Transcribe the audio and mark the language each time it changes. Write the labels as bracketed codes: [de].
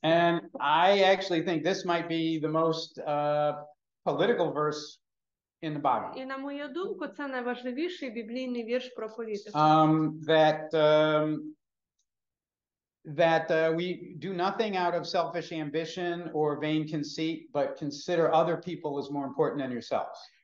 [en] And I actually think this might be the most political verse in the Bible. [uk] І на мою думку, це найважливіший біблійний вірш про політику. [en] That we do nothing out of selfish ambition or vain conceit, but consider other people as more important than yourselves.